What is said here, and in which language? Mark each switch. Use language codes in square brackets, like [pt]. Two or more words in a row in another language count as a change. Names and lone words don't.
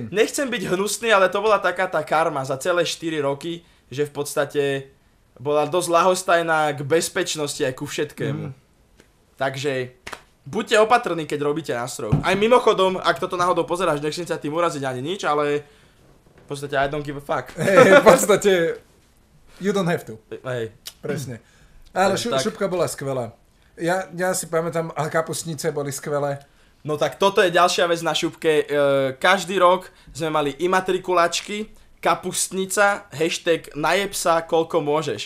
[sk] Nechcem byť hnusný, ale to bola taká tá karma za celé 4 roky, že v podstate bola dosť ľahostajná k bezpečnosti aj ku všetkému. Takže buďte opatrní, keď robíte nástroj. Aj mimochodom, ak toto náhodou pozeráš, nechcem ťa tým uraziť ani nič, ale v podstate [en] I don't give a fuck. [sk] Hej, v podstate [en] you don't have to. [sk] Hej. Presne. Ale Tak. šupka bola skvelá. Ja si pamätám, a kapustnice boli skvelé. No tak toto je ďalšia vec na šupke. Každý rok sme mali imatrikulačky, kapustnica, hashtag najeb sa koľko môžeš.